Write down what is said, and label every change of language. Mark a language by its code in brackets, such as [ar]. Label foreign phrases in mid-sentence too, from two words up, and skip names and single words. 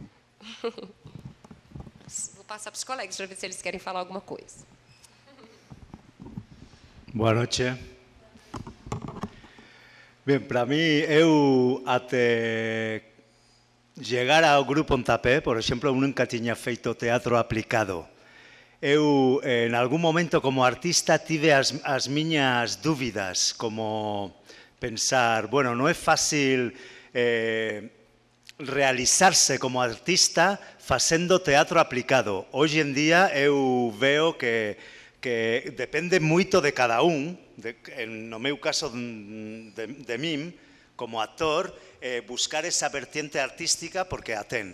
[pt] Vou passar para os colegas para ver se eles querem falar alguma coisa. Boa noite. Bem, para mim, eu até chegar ao Grupo Pontapé, por exemplo, eu nunca tinha feito teatro aplicado. Eu, [gl] en algún momento, como artista, tive as miñas dúbidas, como pensar, bueno, non é fácil realizarse como artista facendo teatro aplicado. Hoxe en día eu veo que depende moito de cada un, no meu caso de min, como actor, buscar esa vertiente artística porque a ten.